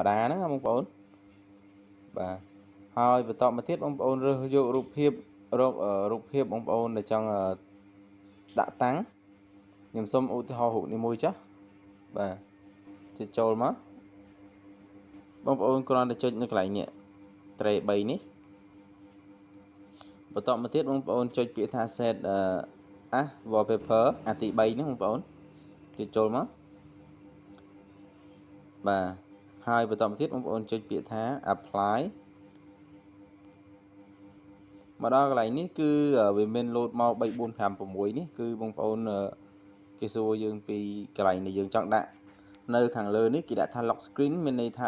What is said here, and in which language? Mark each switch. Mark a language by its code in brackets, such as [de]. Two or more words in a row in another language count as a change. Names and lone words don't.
[km] តាហ្នឹងបងប្អូនបាទហើយបន្តមកទៀតបងប្អូនរើសយករូបភាពរូបភាពបងប្អូនដែលចង់ដាក់តាំងខ្ញុំសូមឧទាហរណ៍រូបនេះមួយចាស់បាទចូលមកបងប្អូនគ្រាន់តែចុចនៅកន្លែងនេះត្រេ3នេះបន្តមកទៀតបងប្អូនចុចពាក្យថា [en] set as wallpaper [km] អាទី3ហ្នឹងបងប្អូនចូលមក បាទហើយបន្តមកទៀតបងប្អូនចុចពាក្យថា apply មកដល់កន្លែងនេះគឺវាមានលោតមក3 4 5 6នេះគឺបងប្អូនគេសួរយើងពីកន្លែងដែលយើងចង់ដាក់នៅខាងលើនេះគេដាក់ថា [en] lock screen [km] មានន័យថា